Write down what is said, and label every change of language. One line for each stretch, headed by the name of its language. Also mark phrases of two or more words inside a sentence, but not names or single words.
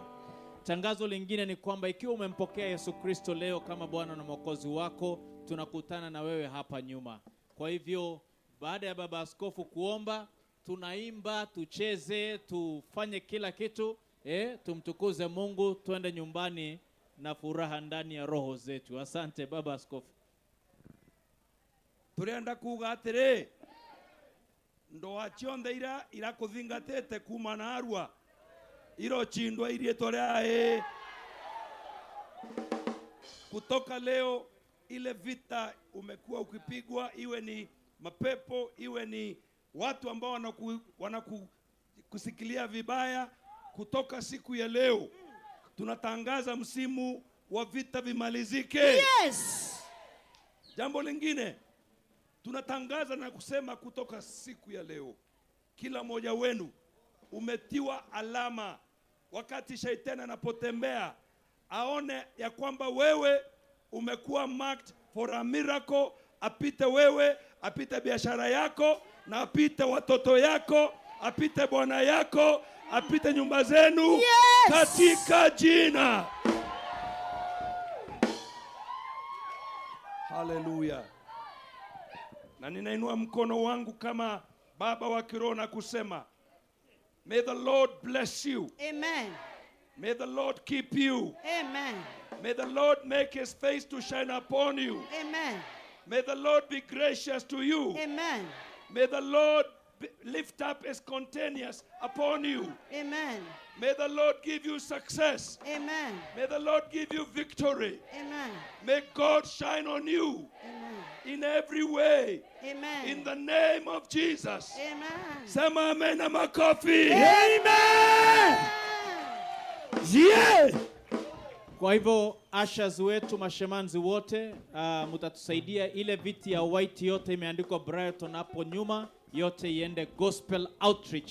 Swahili: Tangazo lingine ni kwamba ikiwa umempokea Yesu Kristo leo kama Bwana na Mwokozi wako, tunakutana na wewe hapa nyuma. Kwa hivyo baada ya baba askofu kuomba, tunaimba, tucheze, tufanye kila kitu, tumtukuze Mungu, tuende nyumbani na furaha ndani ya roho zetu. Asante baba askofu.
Meru: Turenda kuga atiri ndoa cionthe ira kuthingatite kuma na Arua iro chindwa irie torea kutoka leo.
Swahili: Ile vita umekuwa ukipigwa, iwe ni mapepo, iwe ni watu ambao wanakusikilia vibaya, kutoka siku ya leo tunatangaza msimu wa vita vimalizike.
English: Yes.
Swahili: Jambo lingine tunatangaza na kusema kutoka siku ya leo, kila mmoja wenu umetiwa alama. Wakati shetani anapotembea, aone ya kwamba wewe umekuwa
English: marked for a miracle.
Swahili: Apite wewe, apite biashara yako, na apite watoto yako, apite bwana yako, apite nyumba zenu. Yes. Katika jina. Hallelujah. Na ninainua mkono wangu kama baba wa kiroho na kusema,
English: may the Lord bless you. Amen. May the Lord keep you. Amen. May the Lord make his face to shine upon you. Amen. May the Lord be gracious to you. Amen. May the Lord lift up his countenance upon you. Amen. May the Lord give you success. Amen. May the Lord give you victory. Amen. May God shine on you. Amen. In every way. Amen. In the name of Jesus. Amen.
Swahili: Sema amen na makofi.
English: Amen. Yeah.
Swahili: Kwa hivyo ushers wetu, mashemanzi wote, mtatusaidia ile viti ya white yote imeandikwa Brighton hapo nyuma, yote iende
English: gospel outreach.